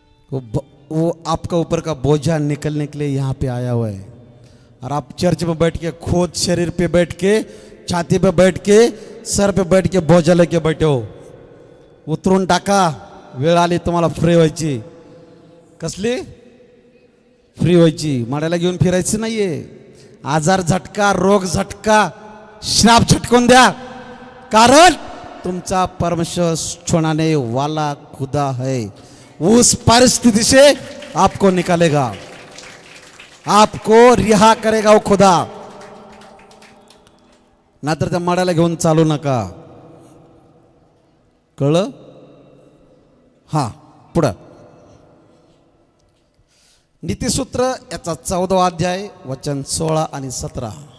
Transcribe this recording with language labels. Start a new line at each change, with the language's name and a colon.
Hindi: वो आपका ऊपर का बोझा निकलने के लिए यहाँ पे आया हुआ है. और आप चर्च में बैठ के खुद शरीर पे बैठ के, छाती पे बैठ के, सर पे बैठ के बोझा लेके बैठे हो.
Marathi: उतरून टाका, वेळ आली तुम्हाला फ्री व्हायची. कसली फ्री व्हायची? माड्याला घेऊन फिरायचं नाहीये. आजार झटका, रोग झटका, श्राप झटकून द्या, कारण तुमचा परमेश्वर
Hindi: छोड़ने वाला खुदा है. उस परिस्थिति से आपको निकालेगा, आपको रिहा करेगा वो खुदा.
Marathi: नाहीतर त्या माड्याला घेऊन चालू नका. कळलं? हा, पुढं नीतिसूत्र याचा 14वा अध्याय वचन 16 आणि 17.